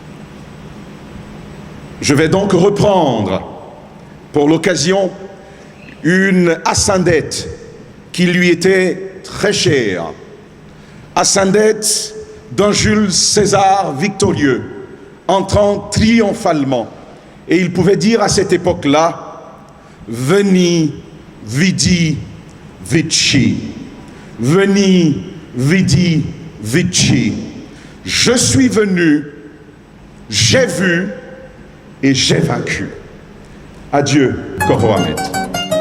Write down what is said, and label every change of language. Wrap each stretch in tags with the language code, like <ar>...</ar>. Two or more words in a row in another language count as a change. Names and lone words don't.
<fr>Je vais donc reprendre pour l'occasion une ascendette qui lui était très chère, ascendette d'un Jules César victorieux, entrant triomphalement. Et il pouvait dire à cette époque-là, «</fr> <la>Veni, vidi, vici. Veni, vidi, vici.</la> <fr>Je suis venu, j'ai vu et j'ai vaincu. » Adieu, Koro Ahmed.</fr>